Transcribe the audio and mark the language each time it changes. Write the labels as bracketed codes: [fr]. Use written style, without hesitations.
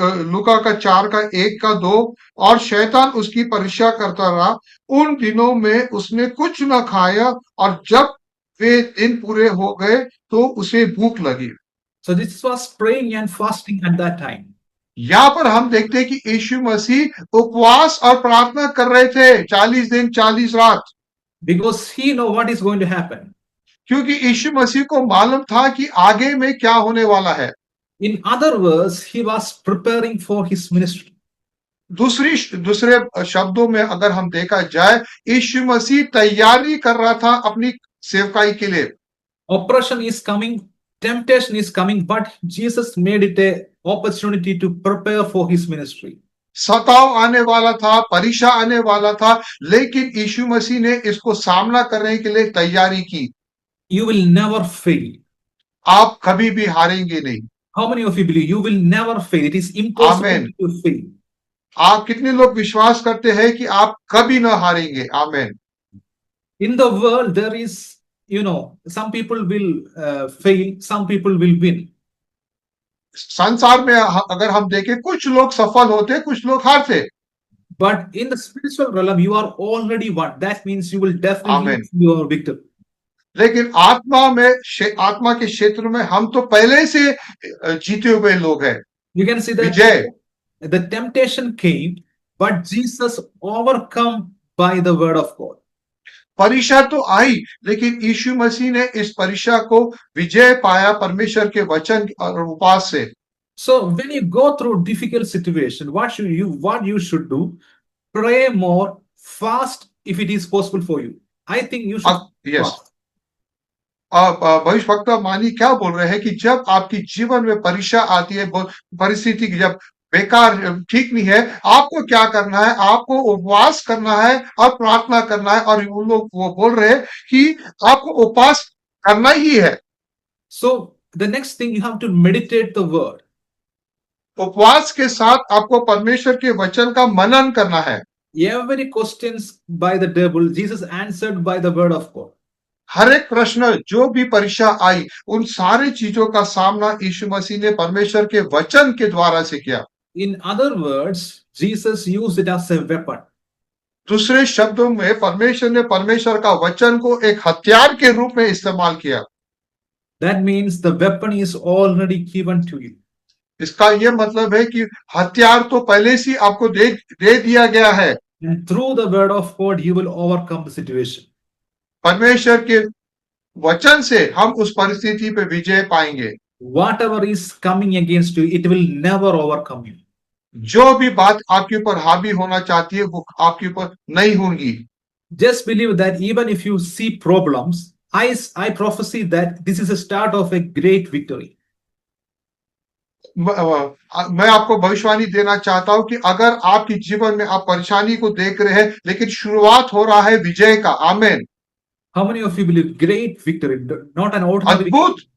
[hi] लूका का 4 का 1 का 2 और शैतान उसकी परीक्षा करता रहा। उन दिनों में उसने कुछ न खाया और जब वे दिन पूरे हो गए तो उसे भूख लगी। [en] So this was praying and fasting at that time. [hi] यहाँ पर हम देखते हैं कि यीशु मसीह उपवास और प्रार्थना कर रहे थे 40 दिन 40 रात। [en] Because he know what is going to happen. [hi] क्योंकि यीशु मसीह को मालूम था कि आगे में क्या होने वाला है। [en] In other words, he was preparing for his ministry. [hi] दूसरे शब्दों में अगर हम देखा जाए, यीशु मसीह तैयारी कर रहा था अपनी सेवकाई के लिए। [en] Oppression is coming, temptation is coming, but Jesus made it a opportunity to prepare for his ministry. [hi] सताव आने वाला था, परीक्षा आने वाला था, लेकिन यीशु मसीह ने इसको सामना करने के लिए तैयारी की। [en] You will never fail. [hi] आप कभी भी हारेंगे नहीं। [en] How many of you believe you will never fail? It is impossible Amen. to fail. [hi] आप कितने लोग विश्वास करते हैं कि आप कभी ना हारेंगे? आमेन। [en] In the world, there is, some people will fail, some people will win. [hi] संसार में अगर हम देखें, कुछ लोग सफल होते, कुछ लोग हारते। [en] But in the spiritual realm, you are already won. That means you will definitely Amen. see your victory. [hi] लेकिन आत्मा के क्षेत्र में हम तो पहले से जीते हुए लोग हैं। [en] You can see that [hi] Vijay. [en] the temptation came, but Jesus overcome by the word of God. [hi] परीक्षा तो आई, लेकिन यीशु मसीह ने इस परीक्षा को विजय पाया परमेश्वर के वचन और उपवास से। [en] So when you go through difficult situation, what you should do? Pray more, fast if it is possible for you. I think you should Yes. fast. [hi] भविष्यवक्ता मानी क्या बोल रहे हैं कि जब आपकी जीवन में परीक्षा आती है, परिस्थिति जब बेकार ठीक नहीं है, आपको क्या करना है? आपको उपवास करना है और प्रार्थना करना है। और वो बोल रहे हैं कि आपको उपवास करना ही है। [en] So the next thing, you have to meditate the word. [hi] उपवास के साथ आपको परमेश्वर के वचन का मनन करना है। [en] Every questions by the devil, Jesus answered by the word of God. [hi] हर एक प्रश्न, जो भी परीक्षा आई, उन सारी चीजों का सामना यीशु मसीह ने परमेश्वर के वचन के द्वारा से किया। [en] In other words, Jesus used it as a weapon. [hi] दूसरे शब्दों में परमेश्वर ने परमेश्वर का वचन को एक हथियार के रूप में इस्तेमाल किया। [en] That means the weapon is already given to you. [hi] इसका यह मतलब है कि हथियार तो पहले से आपको दे दिया गया है। [en] And through the word of God, you will overcome the situation. [hi] परमेश्वर के वचन से हम उस परिस्थिति पे विजय पाएंगे। [en] Whatever is coming against you, it will never overcome you. [hi] जो भी बात आपके ऊपर हावी होना चाहती है, वो आपके ऊपर नहीं होगी। [en] Just believe that even if you see problems, I prophesy that this is a start of a great victory. [hi] मैं आपको भविष्यवाणी देना चाहता हूं कि अगर आपके जीवन में आप परेशानी को देख रहे हैं, लेकिन शुरुआत हो रहा है विजय का। आमेन। [en] How many of you believe great victory, not an ordinary